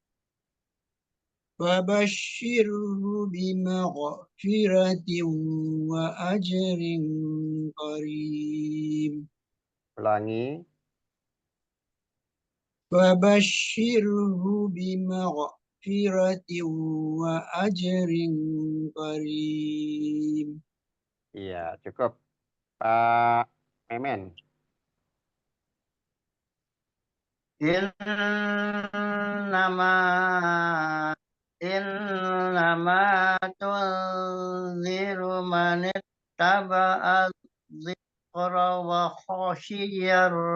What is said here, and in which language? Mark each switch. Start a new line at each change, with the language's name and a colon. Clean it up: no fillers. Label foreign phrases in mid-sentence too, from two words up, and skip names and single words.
Arabic: فبشره بمغفرة وأجر كريم
Indonesian: Ulangi.
Arabic: فبشره بمغفرة وأجر كريم
Indonesian: Iya, cukup. Pak Memen.
Arabic: إنما إنما تنذر من اتبع الذكر وخشي